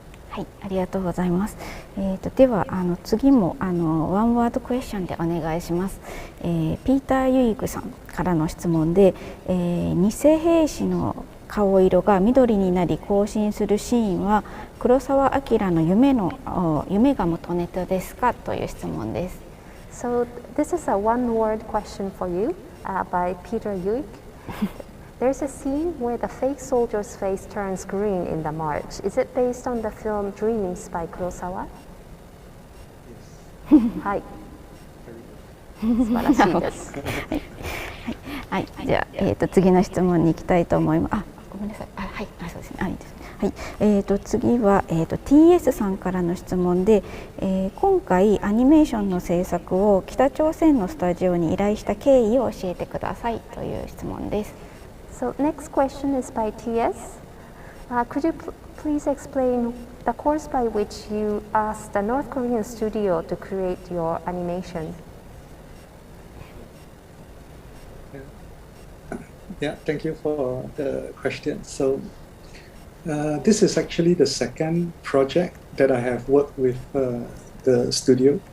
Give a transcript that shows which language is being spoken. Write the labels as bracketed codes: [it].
[ja] はい、ありがとうございます。では次もワンワードクエスチョンでお願いします。ピーター・ユイグさんからの質問で、偽兵士の顔色が緑になり行進するシーンは黒澤明の夢が元ネタですかという質問です。 [en] So this is a one-word question for you by Peter Yuik. There's a scene where the fake soldier's face turns green in the march. Is it based on the film Dreamings by Kurosawa? Yes. [ja] はい。素晴らしいです。はい、じゃあ、次の質問に行きたいと思います。あ、ごめんなさい。あ、はい、あ、そうですね。いいですね。はい、次は、TS さんからの質問で、今回アニメーションの制作を北朝鮮のスタジオに依頼した経緯を教えてくださいという質問です。 [en] So next question is by TS. Could you please explain the course by which you asked the North Korean studio to create your animation? Yeah, thank you for the question. So this is actually the second project that I have worked with the studio.